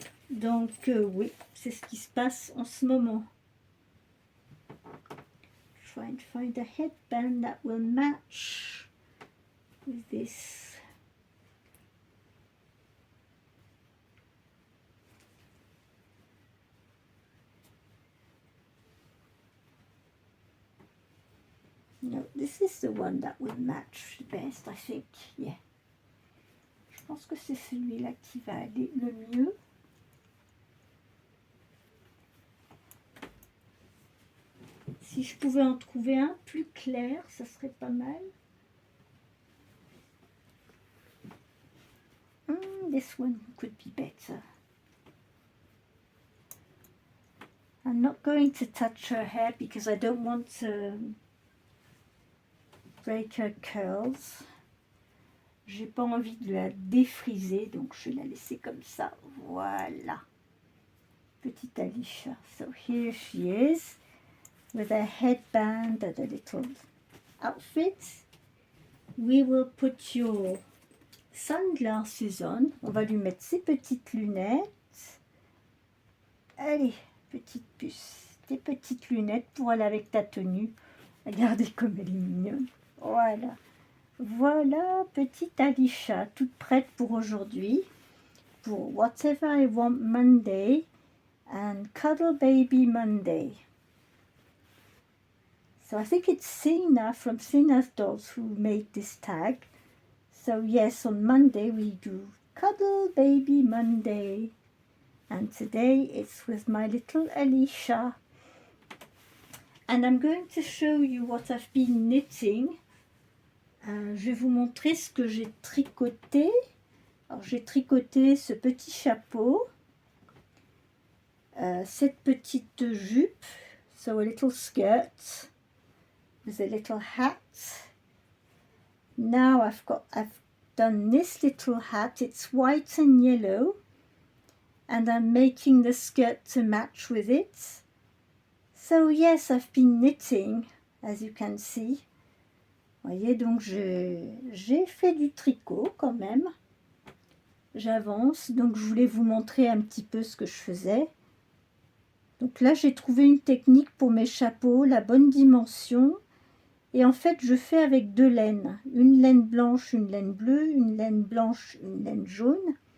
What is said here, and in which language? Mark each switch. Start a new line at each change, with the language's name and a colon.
French: Donc oui, c'est ce qui se passe en ce moment.
English: Trying to find a headband that will match with this. No, this is the one that will match best, I think. Yeah.
French: Je pense que c'est celui-là qui va aller le mieux. Si je pouvais en trouver un plus clair, ça serait pas mal.
English: This one could be better. I'm not going to touch her hair because I don't want to break her curls.
French: J'ai pas envie de la défriser, donc je vais la laisser comme ça. Voilà. Petite Alicia.
English: So here she is with a headband and a little outfit. We will put your sunglasses on.
French: On va lui mettre ses petites lunettes. Allez, petite puce. Tes petites lunettes pour aller avec ta tenue. Regardez comme elle est mignonne. Voilà. Voilà, petite Alicia, toute prête pour aujourd'hui. Pour Whatever I Want Monday.
English: and Cuddle Baby Monday. So I think it's Sina from Sina's Dolls who made this tag. So yes, on Monday we do Cuddle Baby Monday. And today it's with my little Alicia. And I'm going to show you what I've been knitting.
French: Je vais vous montrer ce que j'ai tricoté. Alors j'ai tricoté ce petit chapeau, cette petite jupe,
English: so a little skirt with a little hat. Now I've done this little hat. It's white and yellow, and I'm making the skirt to match with it. So yes, I've been knitting, as you can see.
French: Voyez, donc j'ai fait du tricot quand même. J'avance, donc je voulais vous montrer un petit peu ce que je faisais. Donc là, j'ai trouvé une technique pour mes chapeaux, la bonne dimension. Et en fait, je fais avec deux laines. Une laine blanche, une laine bleue, une laine blanche, une laine jaune.